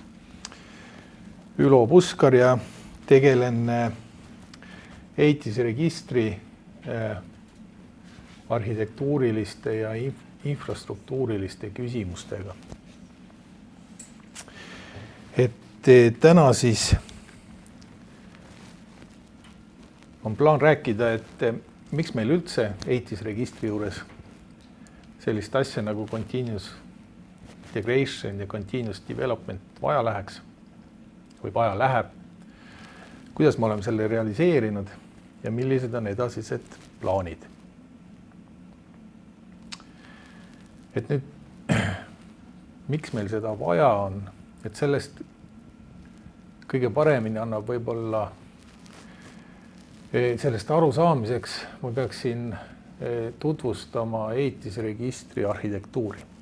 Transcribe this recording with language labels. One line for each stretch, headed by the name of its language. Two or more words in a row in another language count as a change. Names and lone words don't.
Estonian: Ülo Puskar ja tegelen ehitusregistri arhitektuuriliste ja infrastruktuuriliste küsimustega. Et täna siis on plaan rääkida, et miks meil üldse ehitusregistri juures sellist asja nagu
English: continuous integration
Estonian: ja
English: continuous development
Estonian: vaja läheks või vaja läheb. Kuidas me oleme selle realiseerinud ja millised on edasised plaanid. Et nüüd, miks meil seda vaja on, et sellest kõige paremini annab võib-olla sellest arusaamiseks ma peaksin tutvustama ehitusregistri arhitektuuri.